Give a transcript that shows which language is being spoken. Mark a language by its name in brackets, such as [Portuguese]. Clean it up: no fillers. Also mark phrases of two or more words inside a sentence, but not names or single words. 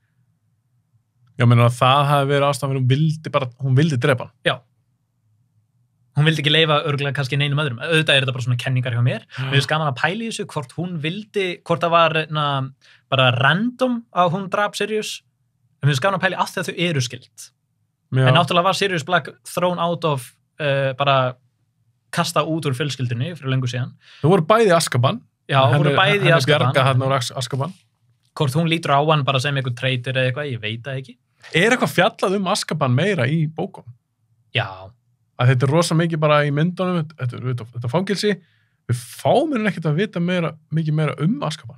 [Icelandic] Já, menn að það hafi verið ástæðan fyrir hún vildi drepa hann. Já. Hún vildi ekki leyfa örgulega kannski neinum öðrum. Auðvitað er þetta bara svona kenningar hjá mér. Mér finnst gaman að pæla í þessu hvort hún vildi, hvort það var bara random að hún drap Sirius. En mér finnst gaman að pæla í að þau eru skild. Já. En náttúrulega var Sirius Black [English] thrown out of [Icelandic] bara kasta út úr fjölskyldunni fyrir lengur síðan. Þau voru bæði í Azkaban. Já, þau voru bæði í Azkaban. Henni bjarga hann úr Azkaban. Hvort hún lítur á hann bara sem einhver traitor eða eitthvað, ég veit það ekki. Er eitthvað fjallað Azkaban meira í bókum? Já. Að þetta er rosa mikið bara í myndunum, þetta fangilsi, við fáum ekkert að vita mikið meira Azkaban.